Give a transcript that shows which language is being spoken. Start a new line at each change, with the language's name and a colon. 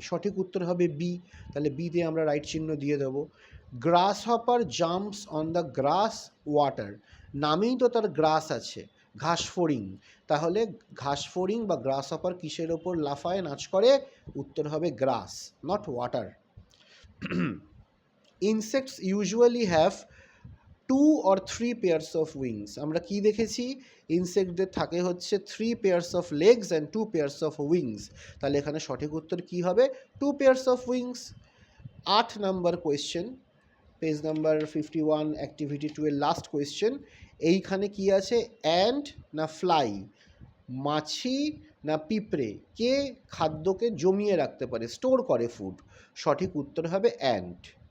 Bangla: সঠিক উত্তর হবে বি, তাহলে বিতে আমরা রাইট চিহ্ন দিয়ে দেবো।
English: Grasshopper jumps on the grass water.
Bangla: নামেই তো তার গ্রাস আছে, ঘাস ফড়িং, তাহলে ঘাস ফড়িং বা গ্রাস হপার কিসের ওপর লাফায়, নাচ করে? উত্তর হবে গ্রাস, not water.
English: Insects usually have 2 or 3 pairs of wings।
Bangla: আমরা কি দেখেছি? ইনসেক্টদের থাকে হচ্ছে
English: 3 pairs of legs and 2 pairs of wings।
Bangla: তাহলে এখানে সঠিক উত্তর কি হবে?
English: 2 pairs of wings।
Bangla: 8 number question, page number 51, activity 2 এর লাস্ট কোয়েশ্চেন। এইখানে কি আছে? অ্যান্ট না ফ্লাই? মাছি না পিঁপড়ে? কে খাদ্যকে জমিয়ে রাখতে পারে, স্টোর করে ফুড? সঠিক উত্তর হবে অ্যান্ট।